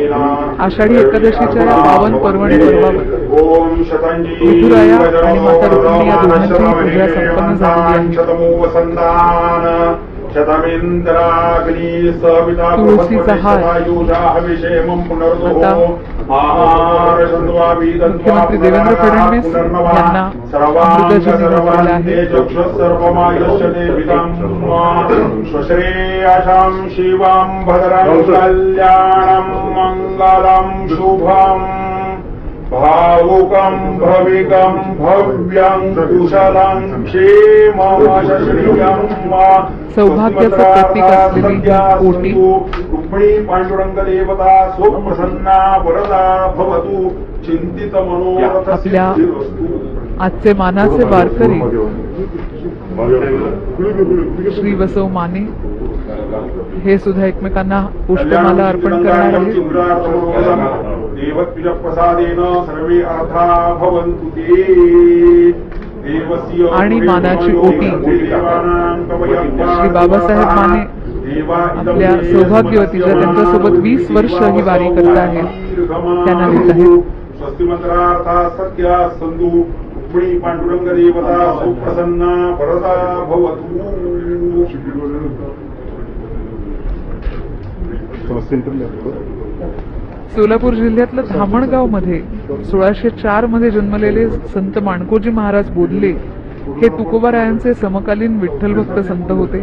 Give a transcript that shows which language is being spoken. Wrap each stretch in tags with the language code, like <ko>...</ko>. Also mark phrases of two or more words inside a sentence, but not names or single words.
<mr>आषाढी एकादशीच्या या पावन पर्वणी पर्वावर विठुराया आणि माता रुक्मिणी या दोघांचीही पूजा संपन्न झालेली आहे. तुळशीचा हार आता मुख्यमंत्री देवेंद्र फडणवीस यांना अमृताजनी घातलेला आहे.</mr> <sa>श्रेयसां शिवां भद्रं कल्याणं मंगलं शुभं. भावुकं भविकं भव्यं कुशलं क्षेममशश्रियं वा</sa> <mr>सौभाग्याचं प्रतीक असलेली ही ओटी</mr> <sa>रुक्मिणी पांडुरंग देवता सुप्रसन्ना वरदा भवतु चिंतित मनोरथ</sa> <mr>आपल्या</mr> <sa>सिद्धिरस्तु.</sa> <mr>आजचे मानाचे वारकरी श्री बसव माने हे सुद्धा एकमेकांना पुष्पमाला अर्पण करणार आहेत.</mr> <sa>देवत्विजप्रसादेन सर्वे अर्था भवन्तु ते. देवस्य</sa> <mr>आणि मानाची ओटी श्री बाबासाहेब माने आपल्या सौभाग्यवतीच्या त्यांच्यासोबत 20 वर्ष ही वारी करत आहेत त्यांना देत आहेत.</mr> <sa>स्वस्तिमंत्रार्था सत्या संधू रुक्मिणी पांडुरंग देवता सुप्रसन्ना वरदा भवतु.</sa> <mr>सोलापूर जिल्ह्यातलं धामणगाव मध्ये 1604 मध्ये जन्मलेले संत माणकोजी महाराज बोधले हे तुकोबारायांचे समकालीन विठ्ठल भक्त संत होते.</mr>